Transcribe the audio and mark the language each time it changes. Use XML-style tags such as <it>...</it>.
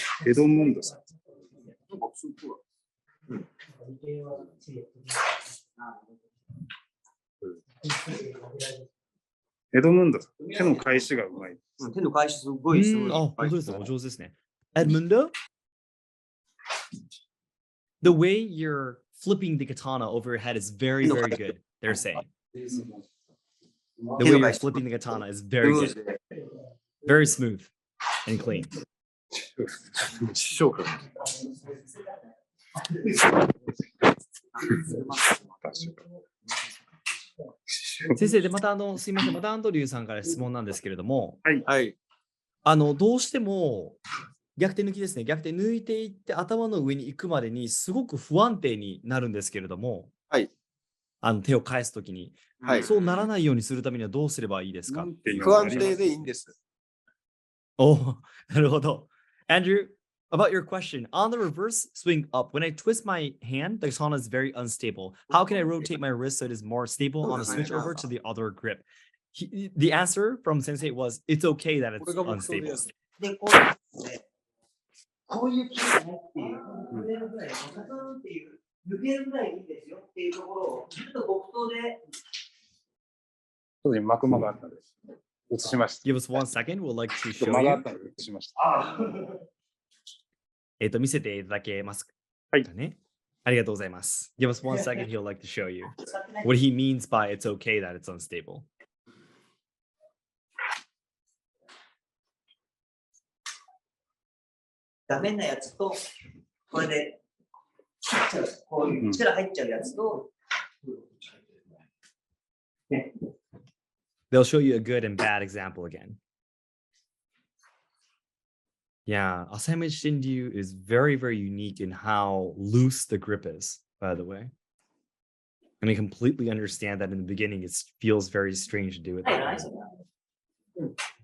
<ja>エドモンドさん。エドムンドさん、手の返しがうまい。手の返しすごいです。本当ですね。お上手ですね。</ja> <en>Edmundo? The way you're flipping the katana over your head is very, very good, they're saying. The way you're flipping the katana is very good. Very smooth and clean.</en> <ja>先生でまたすいません、またアンドリューさんから質問なんですけれども、はい。どうしても逆手抜きですね。逆手抜いていって頭の上に行くまでにすごく不安定になるんですけれども、はい。手を返すときに、はい。そうならないようにするためにはどうすればいいですか？不安定でいいんです。 Oh, なるほど。</ja> <en>Andrew, about your question, on the reverse swing up, when I twist my hand, the katana is very unstable. How can I rotate my wrist so it is more stable on the switch over to the other grip? The answer from Sensei was, it's okay that it's unstable.</en> <ja>で、こうですね。こういう気がないっていう、抜けるぐらい、ガツンっていう、抜けるぐらいいいですよっていうところを、ちょっと木刀で。当時幕間があったんです。映しました。</ja> <en>Give us 1 second. We'll like to show</en> <ja>間があ</ja> <en>you.</en> <ja>ったので映しました。見せていただけますかね。ありがとうございます。</ja> <en>Give us 1 second. He'll like to show you what he means by it's okay that it's unstable.</en> <ja>ダメなやつと、これで切っちゃう、こういう力入っちゃうやつと、ね。</ja> <en>They'll show you a good and bad example again. Yeah, Asayama Shinryu is very, very unique in how loose the grip is, by the way. And I completely understand that in the beginning it feels very strange to do it that way.</en>